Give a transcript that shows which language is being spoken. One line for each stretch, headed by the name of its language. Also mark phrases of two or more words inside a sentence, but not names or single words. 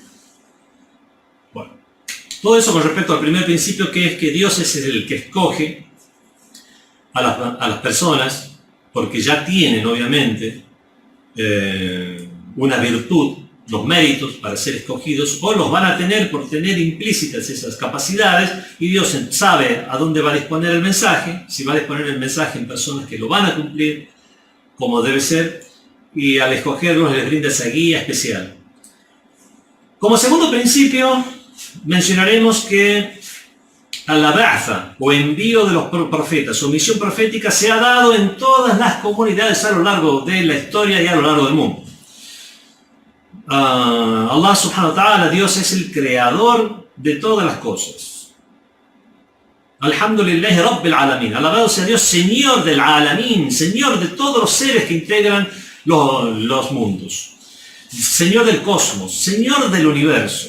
Spanish: Bueno, todo eso con respecto al primer principio, que es que Dios es el que escoge a las personas, porque ya tienen obviamente una virtud, los méritos para ser escogidos, o los van a tener por tener implícitas esas capacidades, y Dios sabe a dónde va a disponer el mensaje, si va a disponer el mensaje en personas que lo van a cumplir como debe ser, y al escogerlos les brinda esa guía especial. Como segundo principio, mencionaremos que a la ba'tha, o envío de los profetas, o misión profética, se ha dado en todas las comunidades a lo largo de la historia y a lo largo del mundo.
Arabic: الله سبحانه وتعالى,
Spanish: Dios es el creador de todas las cosas.
Arabic: الحمد لله رب العالمين.
Spanish: Alabado sea Dios, Señor del Alamin, Señor de todos los seres que integran los mundos. Señor del cosmos, Señor del universo.